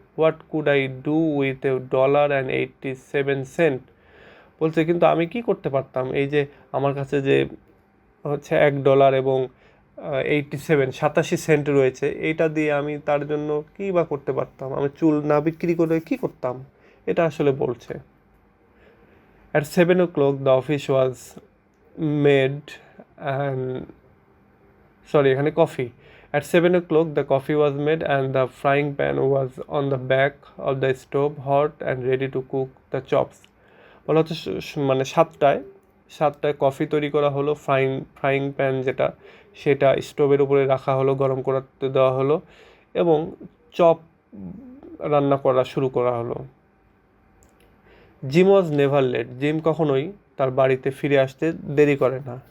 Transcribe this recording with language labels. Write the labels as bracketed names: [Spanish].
[English] What could I do with $1.87। [Bangla] বলছে কিন্তু আমি কি করতে পারতাম, এই যে আমার কাছে যে হচ্ছে $1 এবং 87 রয়েছে, এইটা দিয়ে আমি তার জন্য কী বা করতে পারতাম, আমি চুল না বিক্রি করে কি করতাম, এটা আসলে বলছে। [English] At 7 o'clock, the office was made and [Bangla] এখানে [English] coffee. At 7 o'clock, the coffee was made and the frying pan was on the back of the stove, hot and ready to cook the chops. [Bangla] বলা হচ্ছে মানে সাতটায় coffee তৈরি করা হলো, frying pan যেটা সেটা স্টোভের উপরে রাখা হলো, গরম করতে দেওয়া হলো এবং চপ রান্না করা শুরু করা হলো। [English] Jim was never late, [Bangla] gym কখনোই তার বাড়িতে ফিরে আসতে দেরি করে না।